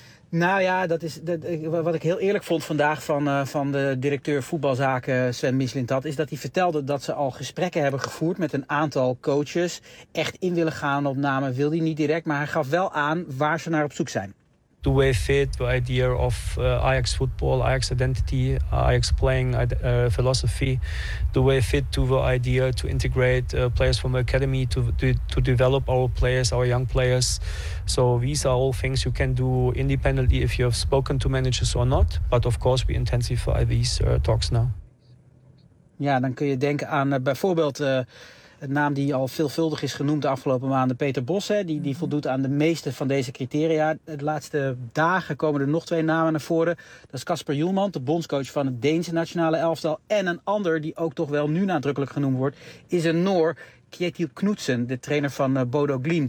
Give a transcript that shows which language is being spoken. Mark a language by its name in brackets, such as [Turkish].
[Dutch] Nou ja, wat ik heel eerlijk vond vandaag van de directeur voetbalzaken Sven Mislintat, is dat hij vertelde dat ze al gesprekken hebben gevoerd met een aantal coaches. Echt in willen gaan op namen wilde hij niet direct, maar hij gaf wel aan waar ze naar op zoek zijn. [English] The way fit, the idea of Ajax football, Ajax identity, Ajax playing philosophy, the way fit to the idea to integrate players from the academy, to develop our players, our young players. So these are all things you can do independently if you have spoken to managers or not. But of course we intensify these talks now. [Dutch] Ja, dan kun je denken aan bijvoorbeeld het naam die al veelvuldig is genoemd de afgelopen maanden, Peter Bos. Hè, die voldoet aan de meeste van deze criteria. De laatste dagen komen er nog twee namen naar voren. Dat is Kasper Hjulmand, de bondscoach van het Deense nationale elftal. En een ander die ook toch wel nu nadrukkelijk genoemd wordt, is een Noor, Kjetil Knudsen, de trainer van Bodo Glimt.